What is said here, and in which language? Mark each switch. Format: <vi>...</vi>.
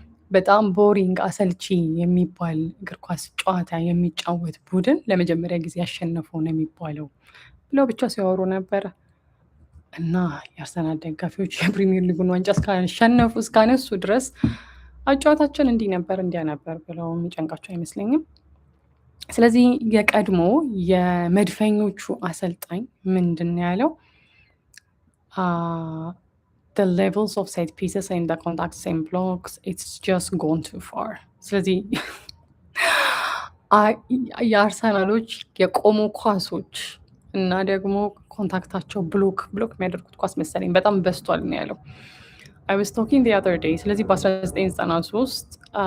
<am>በጣም ቦሪንግ አሰልቺ የሚባል እግር ኳስ ጨዋታ የሚጫወት ቡድን ለመጀመሪያ ጊዜ ያሸነፈው ነው የሚባለው ብለው ብቻ ሲያወሩ ነበረ። እና የአርሰናል ደጋፊዎች የፕሪሚየር ሊጉን ዋንጫ እስካሸነፉ እስካነሱ ድረስ አጨዋታችን እንዲህ ነበር እንዲያ ነበር ብለው የሚጨንቃቸው አይመስለኝም። ስለዚህ የቀድሞ የመድፈኞቹ አሰልጣኝ ምንድን ነው ያለው?</am> <en>the levels of set pieces and the contacts and blocks, it's just gone too far.</en> <am>ስለዚህ የአርሰናሎች የቆሙ ኳሶች እና ደግሞ ኮንታክታቸው ብሎክ የሚያደርጉት ኳስ መሰለኝ በጣም በስቷል ነው ያለው።</am> <en>I was talking the other day።</en> <am>ስለዚህ በ1993</am>